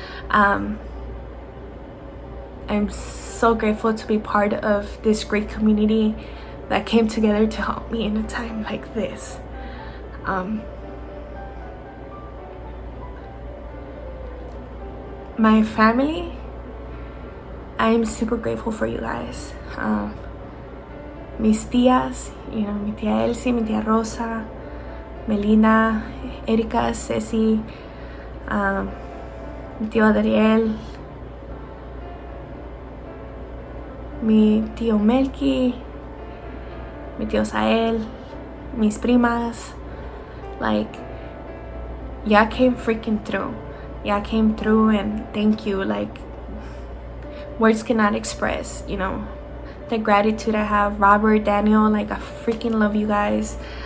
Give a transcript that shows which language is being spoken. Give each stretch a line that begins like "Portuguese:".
English: I'm so grateful to be part of this great community that came together to help me in a time like this. My family, I'm super grateful for you guys.
Spanish: Mis tías,
English: you know,
Spanish: mi tía Elsie, mi tía Rosa, Melina, Erika, Ceci, mi tío Adriel, mi tío Melky, mi tío Sael, mis primas.
English: Like, y'all came freaking through. Y'all came through, and thank you. Like, words cannot express, you know, the gratitude I have. Robert, Daniel, like, I freaking love you guys.